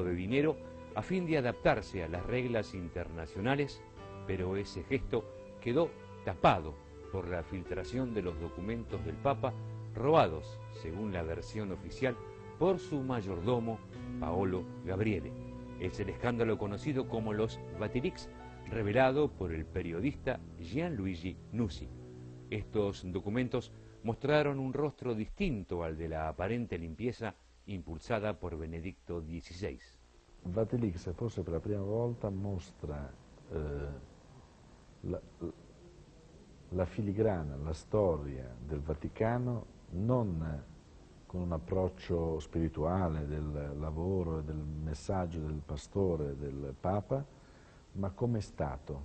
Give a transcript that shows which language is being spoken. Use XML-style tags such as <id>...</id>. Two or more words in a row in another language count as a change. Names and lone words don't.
<es>de dinero a fin de adaptarse a las reglas internacionales, pero ese gesto quedó tapado por la filtración de los documentos del Papa robados, según la versión oficial, por su mayordomo Paolo Gabriele. Es el escándalo conocido como los Vatilix, revelado por el periodista Gianluigi Nusi. Estos documentos mostraron un rostro distinto al de la aparente limpieza impulsada por Benedicto XVI.</es> <it>Vatilix forse per la prima volta mostra la filigrana, la storia del Vaticano non con un approccio spirituale del lavoro e del messaggio del pastore, del Papa, ma come Stato.</it>